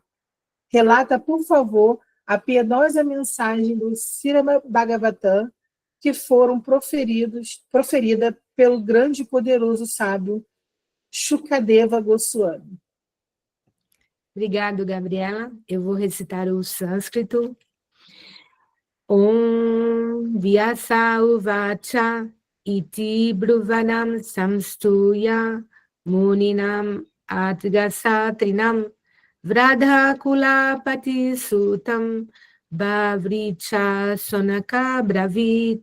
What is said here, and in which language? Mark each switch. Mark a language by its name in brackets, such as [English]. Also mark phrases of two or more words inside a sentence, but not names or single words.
[Portuguese] Relata, por favor, a piedosa mensagem do Srimad Bhagavatam que foram proferida pelo grande e poderoso sábio Shukadeva Goswami. Obrigado, Gabriela. Eu vou recitar o sânscrito. [Sanskrit] ॐ व्यास उवाच इति ब्रुवाणं संस्तूय मुनीनां दीर्घसत्रिणाम् वृद्धः कुलपतिः सूतं बह्वृचः शौनकोऽब्रवीत्.